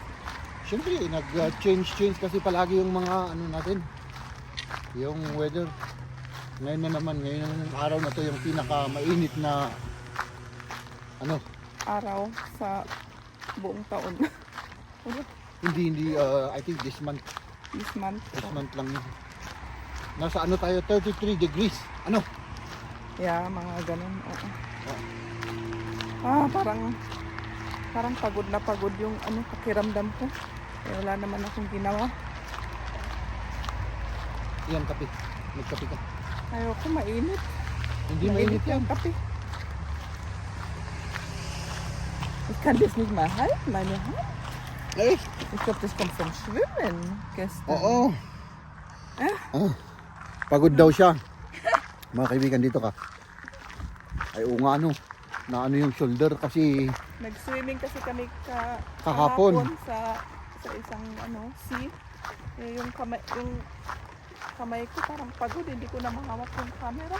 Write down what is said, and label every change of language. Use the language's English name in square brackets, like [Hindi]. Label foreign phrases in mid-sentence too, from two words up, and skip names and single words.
[Filipino] Siyempre, nag-change kasi palagi yung mga ano natin. Yung weather. Ngayon na naman, ngayon ang araw na to yung pinaka-mainit na ano? Araw sa buong taon. Hindi, [English] I think this month. This month. This month [Filipino] lang yun. Nasa ano tayo, 33 degrees. Ano? Yeah, mga ganun. Parang pagod na pagod yung ano, pakiramdam ko. Wala naman akong ginawa. Yan, kape. Magkape ka. Ayoko, mainit. Hindi mainit yan. Yung kape. [German] Ich kann das nicht mal halten, meine Hand. Eh? Ich glaube, das kommt vom Schwimmen gestern. [Filipino] Oo. Pagod daw siya. Mga kaibigan, dito ka. Ay, oo nga ano. Na ano yung shoulder kasi Nag-swimming kasi kami kahapon sa isang ano, sea. Yung kamay ko parang pagod, hindi ko na mahawak yung camera.